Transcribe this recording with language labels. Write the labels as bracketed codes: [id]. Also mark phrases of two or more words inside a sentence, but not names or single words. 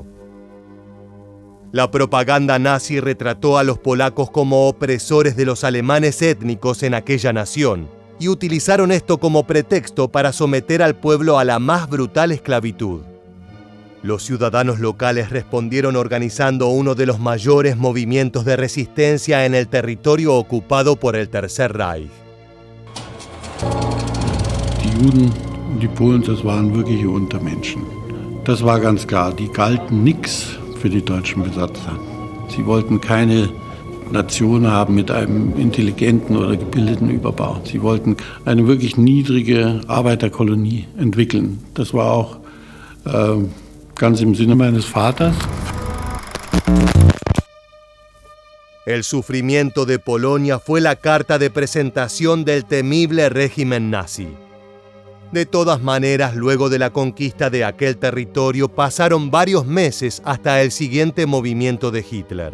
[es] La propaganda nazi retrató a los polacos como opresores de los alemanes étnicos en aquella nación, y utilizaron esto como pretexto para someter al pueblo a la más brutal esclavitud. Los ciudadanos locales respondieron organizando uno de los mayores movimientos de resistencia en el territorio ocupado por el Tercer Reich. [de] Die Juden und die Polen, das waren wirkliche Untermenschen. Das war ganz klar. Die galten nix für die deutschen Besatzer. Sie wollten keine Nation haben mit einem intelligenten oder gebildeten Überbau. Sie wollten eine wirklich niedrige Arbeiterkolonie entwickeln. Das war auch ganz im Sinne meines Vaters. [es] El sufrimiento de Polonia fue la carta de presentación del temible régimen nazi. De todas maneras, luego de la conquista de aquel territorio, pasaron varios meses hasta el siguiente movimiento de Hitler.